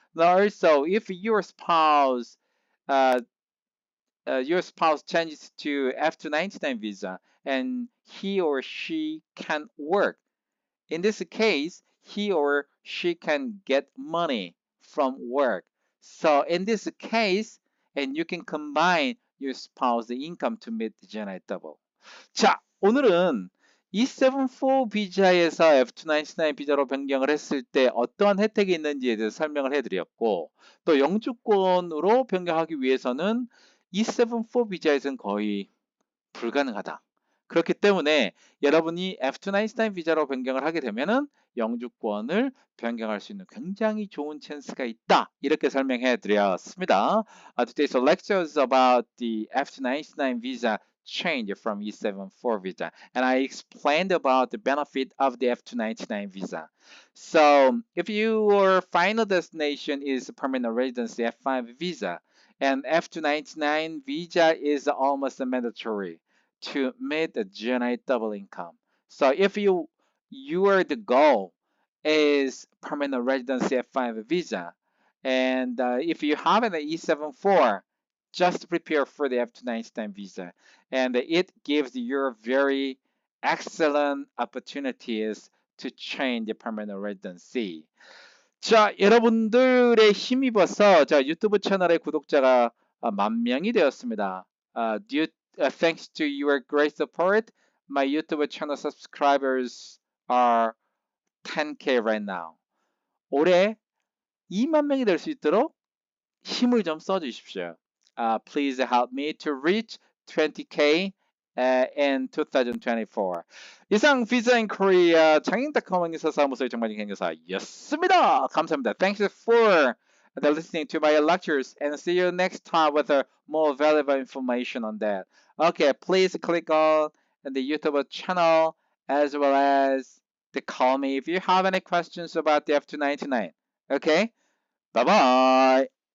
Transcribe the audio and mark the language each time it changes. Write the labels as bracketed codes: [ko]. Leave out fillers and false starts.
[en] Now also, if uh, your spouse changes to F299 visa and he or she can work, in this case, he or she can get money from work. So in this case, and you can combine your spouse income to meet the GNI double. [ko] 자, 오늘은 E74 비자에서 F299 비자로 변경을 했을 때 어떠한 혜택이 있는지에 대해서 설명을 해드렸고, 또 영주권으로 변경하기 위해서는 E74 비자에서는 거의 불가능하다. 그렇기 때문에 여러분이 F299 비자로 변경을 하게 되면은 영주권을 변경할 수 있는 굉장히 좋은 찬스가 있다. 이렇게 설명해 드렸습니다. [en] Today's lecture is about the F299 visa change from E74 visa. And I explained about the benefit of the F299 visa. So if your final destination is permanent residency F5 visa, and F299 visa is almost mandatory to meet the GNI double income. So if your the goal is permanent residency F5 visa, and if you have an E74, just prepare for the F299 visa, and it gives you very excellent opportunities to change the permanent residency. [ko] 자, 여러분들의 힘입어서 자, 유튜브 채널의 구독자가 10,000명이 되었습니다. [en] Thanks to your great support, my YouTube channel subscribers are 10K right now. [ko] 올해 2만 명이 될 수 있도록 힘을 좀 써주십시오. [en] Please help me to reach 20K in 2024. [ko] 이상 Visa in Korea 장인닷컴 행사 사무소의 정관진 행사였습니다. 감사합니다. [en] Thanks for listening to my lectures and see you next time with more valuable information on that. Okay, please click on the YouTube channel as well as the call me if you have any questions about the F299. Okay, bye bye.